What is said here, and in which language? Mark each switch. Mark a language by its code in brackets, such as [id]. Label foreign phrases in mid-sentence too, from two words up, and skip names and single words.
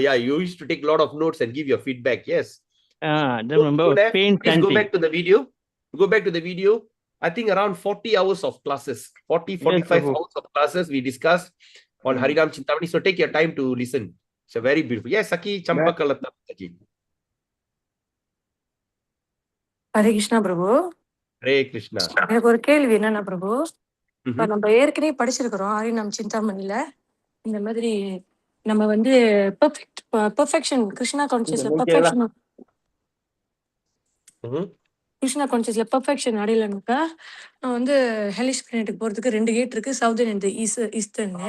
[en] Yeah, you used to take a lot of notes and give your feedback. Yes. Then Go remember, there. faint Please go chanting. back to the video. Go back to the video. I think around 40 hours of classes, 40, Yes, 45 Prabhu. hours of classes we discussed on Harinam Chintamani. So take your time to listen. It's a very beautiful. Yes, Saki Champakalata. [ta] ஹரே கிருஷ்ணா பிரபு. [en] Hare Krishna. [ta] எனக்கு ஒரு கேள்வி என்னன்னா பிரபு, இப்ப Mhm. நம்ம ஏற்கனவே படிச்சிருக்கிறோம் ஹரிநாம் சிந்தாமணில இந்த மாதிரி நம்ம வந்து [en] perfection Krishna conscious-la perfection Mhm. Krishna conscious-la perfection [ta] அடையலனாக்கா நான் வந்து [en] hellish planet-ukku [ta] போறதுக்கு 2 கேட் இருக்கு, [en] southern and eastern-nu.